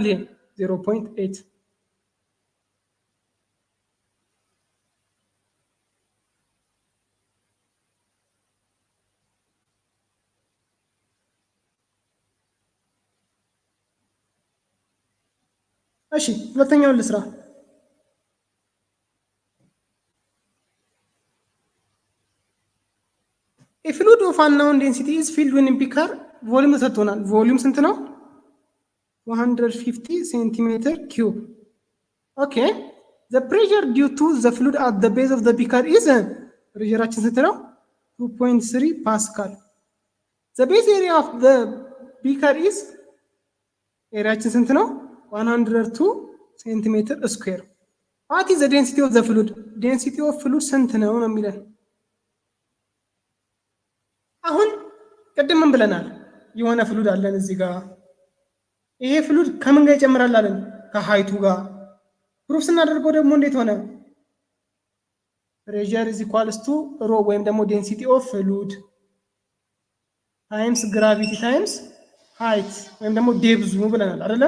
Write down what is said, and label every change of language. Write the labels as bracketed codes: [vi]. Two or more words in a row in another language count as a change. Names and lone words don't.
[am] ይሄ 0.8። እሺ ሁለተኛውን ልስራ። [en] A fluid of unknown density is filled when beaker volume [am] ተሰጥቶናል። ቮሊዩም ስንት ነው? [en] 150 centimeter cube። ኦኬ the pressure due to the fluid at the base of the beaker is [am] ፕሬሸራችን ስንት ነው? [en] 2.3 ፓስካል። the base area of the beaker is [am] ኤሪያችን ስንት ነው? [en] 102 centimeter square። what is the density of the fluid? density of fluid [am] ስንት ነው ነው የሚለን። አሁን ቅድም ምን ብለናል? የሆነ ፍሉድ አለን እዚህ ጋር። ይሄ ፍሉድ ከምን ጋር ይጨምራል አለን? ከሃይቱ ጋር። ፕሩፍ ስናደርገው ደግሞ እንዴት ሆነ? [en] pressure is equals to rho [am] ወይም ደግሞ [en] density of fluid times gravity times height [am] ወይም ደግሞ ዴብዙ ብለናል አይደለም?